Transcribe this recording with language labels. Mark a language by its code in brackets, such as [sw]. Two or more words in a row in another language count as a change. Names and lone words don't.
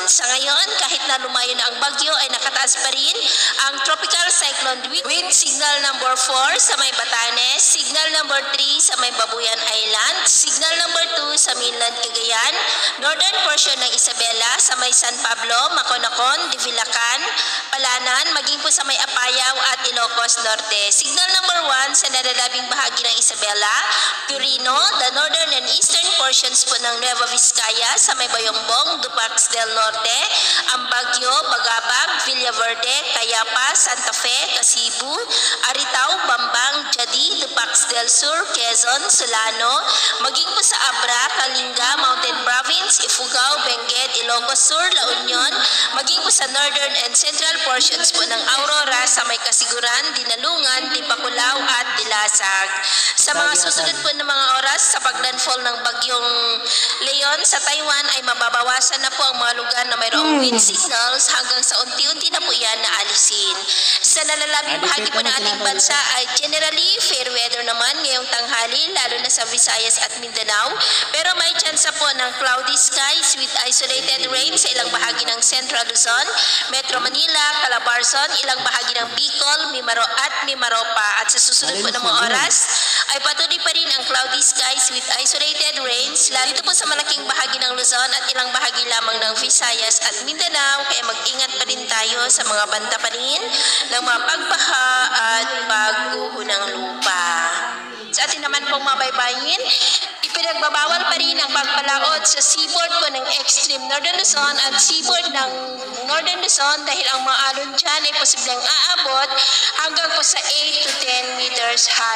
[tl] Sa ngayon, kahit na lumayo na ang bagyo ay nakataas pa rin ang [en] tropical cyclone wind signal number 4 [tl] sa may Batanes, [en] signal number 3 [tl] sa may Babuyan Island, [en] signal number 2 [tl] sa mainland Cagayan, [en] northern portion [tl] ng Isabela sa may San Pablo, Maconacon, Divilacan, Palanan, maging po sa may Apayao at Ilocos Norte. [en] Signal number 1 [tl] sa nalalabing bahagi ng Isabela, Purino, [en] the northern and eastern portions [tl] po ng [en] Nueva [tl] Vizcaya sa may Bayongbong, Dupax del Norte, Ambagyo, Bagabag, Villaverde, Cayapa, Santa Fe, Casibu, Aritao, Bambang, Jadi, Dupax del Sur, Quezon, Solano, maging po sa Abra, Kalinga, Mountain Province, Ifugao, Benguet, Ilocos Sur, La Union, maging po sa [en] northern and central portions [tl] po ng Aurora sa may Kasiguran, Dinalungan, Tipakulao at Dilasag. Sa mga susunod po ng mga oras sa paglandfall ng bagyong Leon sa Taiwan ay mababawasan na po ang mga lugar na mayroong [en] wind signals [tl] hanggang sa unti-unti na po yan na alisin. Sa nalalabing bahagi po ng ating bansa ay [en] generally fair weather [tl] naman ngayong tanghali, lalo na sa Visayas at Mindanao, pero may tsansa po ng [en] cloudy skies with isolated rain [tl] sa ilang bahagi ng Central Luzon, Metro Manila, Calabarzon, ilang bahagi ng Bicol, Mimaropa. At sa susunod po ng mga oras ay patuloy pa rin ang [en] cloudy skies with isolated rains, [tl] lalo dito po sa malaking bahagi ng Luzon at ilang bahagi lamang ng Visayas at Mindanao, kaya mag-ingat pa rin tayo sa mga banta pa rin ng mga pagbaha at pagguho ng lupa. Sa atin naman pong mabaybayin, ipinagbabawal pa rin ang pagpalaot sa seaboard po ng extreme Northern Luzon at seaboard ng Northern Luzon dahil ang mga alon dyan ay posibleng aabot hanggang po sa [en] 8 to 10 meters height.